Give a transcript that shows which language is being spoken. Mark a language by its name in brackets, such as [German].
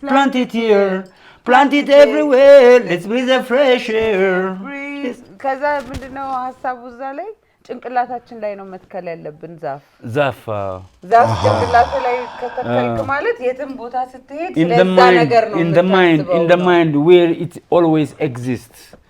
[English] plant it here, plant it everywhere, let's breathe the fresh air. [Amharic] ከዛ ምንድነው ሐሳቡ እዛ ላይ ጭንቅላታችን ላይ ነው መትከል ያለብን ዛፍ ጭንቅላት ላይ ከተከልክ ማለት የትም ቦታ ስትሄድ ስለዛ ነገር ነው [English] in the mind where it always exists.